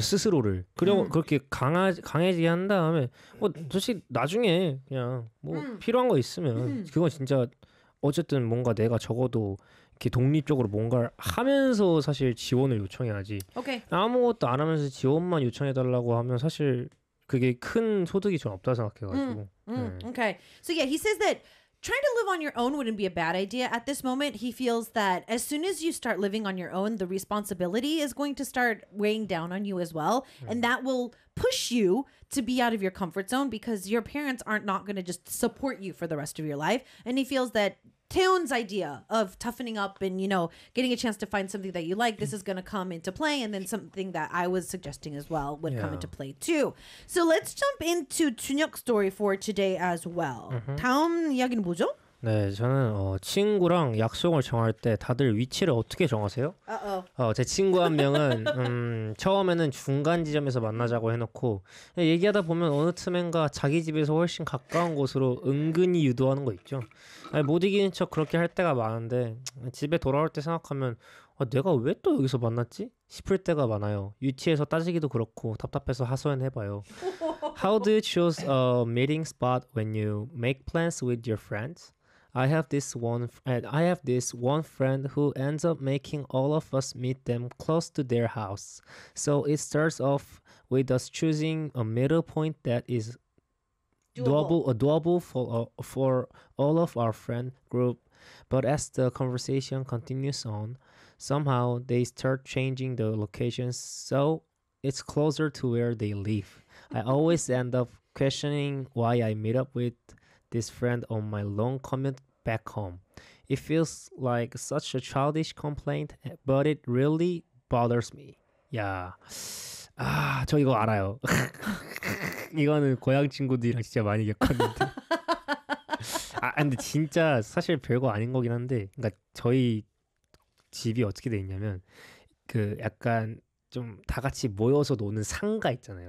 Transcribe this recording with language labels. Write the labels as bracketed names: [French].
[Korean] 스스로를 그리고 그렇게 강해지게 한 다음에 뭐 사실 나중에 그냥 뭐 필요한 거 있으면 그건 진짜 어쨌든 뭔가 내가 적어도 이렇게 독립적으로 뭔가를 하면서 사실 지원을 요청해야지 [English] okay. [Korean] 아무것도 안 하면서 지원만 요청해달라고 하면 사실 그게 큰 소득이 전 없다 생각해가지고 [English] Okay. So yeah, he says that trying to live on your own wouldn't be a bad idea at this moment. He feels that as soon as you start living on your own, the responsibility is going to start weighing down on you as well. And that will push you to be out of your comfort zone because your parents aren't not going to just support you for the rest of your life. And he feels that Taeyeon's idea of toughening up and, you know, getting a chance to find something that you like, this is going to come into play. And then something that I was suggesting as well would come into play too. So let's jump into Junhyuk's story for today as well. Mm-hmm. [Korean] 다음 이야기는 뭐죠? 네, 저는 친구랑 약속을 정할 때 다들 위치를 어떻게 정하세요? [English] Uh-oh. [Korean] 제 친구 한 명은 처음에는 중간 지점에서 만나자고 해놓고 얘기하다 보면 어느 틈엔가 자기 집에서 훨씬 가까운 곳으로 은근히 유도하는 거 있죠. 아니, 못 이기는 척 그렇게 할 때가 많은데 집에 돌아올 때 생각하면 내가 왜 또 여기서 만났지? 싶을 때가 많아요. 유치해서 따지기도 그렇고 답답해서 하소연해봐요. [English] How do you choose a meeting spot when you make plans with your friends? I have this one friend who ends up making all of us meet them close to their house. So it starts off with us choosing a middle point that is doable for all of our friend group. But as the conversation continues on, somehow they start changing the locations so it's closer to where they live. I always end up questioning why I meet up with this friend on my long commute back home. It feels like such a childish complaint, but it really bothers me. Yeah. [Korean] 아, 저 이거 알아요. 이거는 고향 친구들이랑 진짜 많이 겪었는데. 아, 근데 진짜 사실 별거 아닌 거긴 한데, 그러니까 저희 집이 어떻게 돼 있냐면 그 약간 좀 다 같이 모여서 노는 상가 있잖아요.